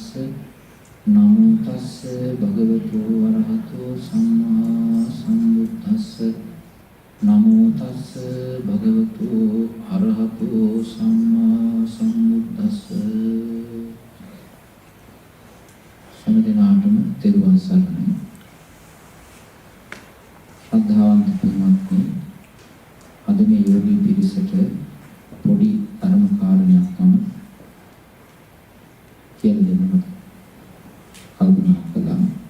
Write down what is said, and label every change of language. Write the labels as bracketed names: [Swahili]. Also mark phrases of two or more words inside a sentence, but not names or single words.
[Pali] නමෝ තස්ස භගවතු වරහතෝ සම්මා සම්බුද්දස්ස. නමෝ තස්ස භගවතු අරහතෝ සම්මා සම්බුද්දස්ස. [Sinhala] සම්දිනාටම තිරුවන් සරණයි. ශ්‍රද්ධාවන්ත පින්වත්නි, අද මේ යෝගී පිරිසට පොඩි ධර්ම කාරණයක් මම කියලා දෙන්න කල්පනා කළා.